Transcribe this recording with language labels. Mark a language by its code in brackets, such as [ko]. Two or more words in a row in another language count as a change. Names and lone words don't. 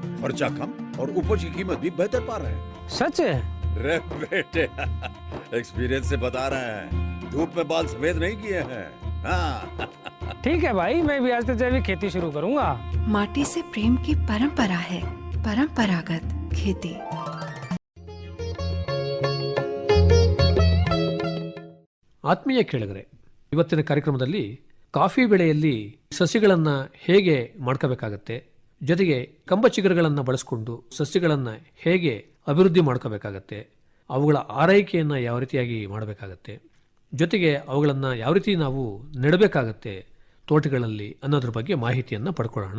[hi] खर्चा कम और उपज की कीमत भी बेहतर पा रहे हैं. सच है? रे बेटे, एक्सपीरियंस से बता रहे हैं. धूप में बाल सफेद नहीं किए हैं. हाँ. ठीक है भाई, मैं भी आज से जैविक खेती शुरू करूंगा. माटी से प्रेम की परंपरा है. परंपरागत खेती. [kn] ಆತ್ಮೀಯ ಕೇಳಿದರೆ, ಇವತ್ತಿನ ಕಾರ್ಯಕ್ರಮದಲ್ಲಿ ಕಾಫಿ ಬೆಳೆಯಲ್ಲಿ ಸಸಿಗಳನ್ನು ಹೇಗೆ ಮಾಡ್ಕೋಬೇಕಾಗತ್ತೆ, ಜೊತೆಗೆ ಕಂಬಚಿಗುರುಗಳನ್ನು ಬಳಸಿಕೊಂಡು ಸಸ್ಯಗಳನ್ನು ಹೇಗೆ ಅಭಿವೃದ್ಧಿ ಮಾಡ್ಕೋಬೇಕಾಗತ್ತೆ, ಅವುಗಳ ಆರೈಕೆಯನ್ನು ಯಾವ ರೀತಿಯಾಗಿ ಮಾಡಬೇಕಾಗತ್ತೆ, ಜೊತೆಗೆ ಅವುಗಳನ್ನು ಯಾವ ರೀತಿ ನಾವು ನೆಡಬೇಕಾಗತ್ತೆ ತೋಟಗಳಲ್ಲಿ ಅನ್ನೋದ್ರ ಬಗ್ಗೆ ಮಾಹಿತಿಯನ್ನು ಪಡ್ಕೊಳ್ಳೋಣ.